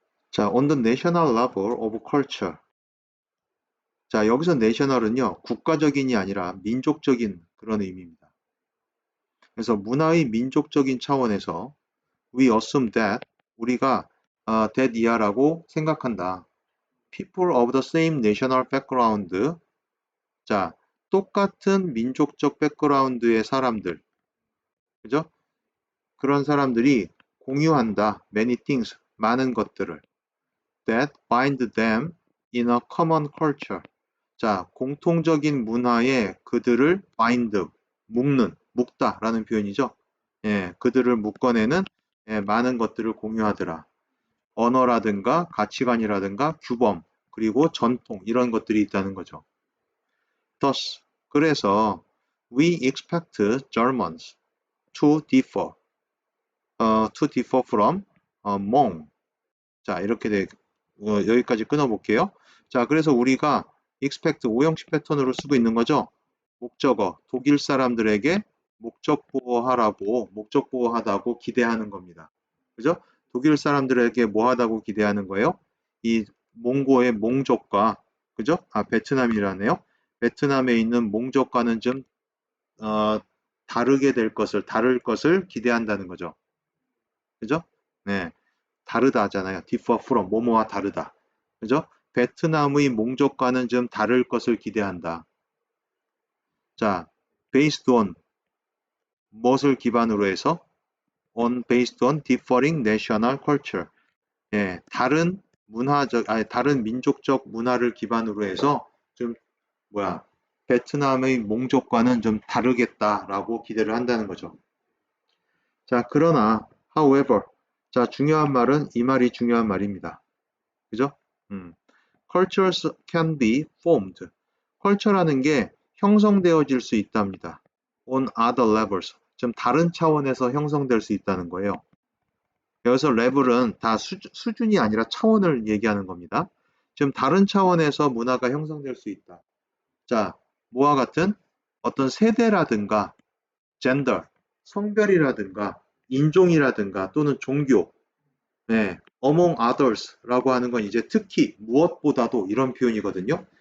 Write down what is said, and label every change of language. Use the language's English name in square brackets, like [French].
[English] 자, on the national level of culture. [Korean] 자, 여기서 national은요, 국가적인이 아니라 민족적인 그런 의미입니다. 그래서 문화의 민족적인 차원에서 [English] we assume that [Korean] 우리가 that 이하라고 생각한다. [English] people of the same national background. [Korean] 자, 똑같은 민족적 백그라운드의 사람들. 그죠? 그런 사람들이 공유한다. [English] many things. [Korean] 많은 것들을. [English] that bind them in a common culture. [Korean] 자, 공통적인 문화에 그들을 bind, 묶다라는 표현이죠. 예, 그들을 묶어내는 많은 것들을 공유하더라. 언어라든가 가치관이라든가 규범, 그리고 전통 이런 것들이 있다는 거죠. [English] Thus, [Korean] 그래서 [English] we expect Germans to differ from Hmong. [Korean] 자, 이렇게 여기까지 끊어볼게요. 자, 그래서 우리가 expect 오형식 패턴으로 쓰고 있는 거죠. 목적어, 독일 사람들에게 목적 보호하다고 기대하는 겁니다. 그죠? 독일 사람들에게 뭐 하다고 기대하는 거예요? 이 몽고의 몽족과, 그죠? 베트남이라네요. 베트남에 있는 몽족과는 좀, 다를 것을 기대한다는 거죠. 그죠? 네. 다르다 하잖아요. [English] differ from, [Korean] 뭐뭐와 다르다. 그죠? 베트남의 몽족과는 좀 다를 것을 기대한다. 자, [English] based on, [Korean] 무엇을 기반으로 해서? [English] based on differing national culture. [Korean] 예, 다른 민족적 문화를 기반으로 해서 좀, 베트남의 몽족과는 좀 다르겠다라고 기대를 한다는 거죠. 자, 그러나, however. 자, 중요한 말은 이 말이 중요한 말입니다. 그죠? [English] Cultures can be formed. [Korean] 컬처라는 게 형성되어질 수 있답니다. [English] On other levels. [Korean] 좀 다른 차원에서 형성될 수 있다는 거예요. 여기서 레벨은 다 수준이 아니라 차원을 얘기하는 겁니다. 지금 다른 차원에서 문화가 형성될 수 있다. 자, 뭐와 같은 어떤 세대라든가 젠더, 성별이라든가 인종이라든가 또는 종교, 네, [English] among others [Korean] 라고 하는 건 이제 특히 무엇보다도 이런 표현이거든요.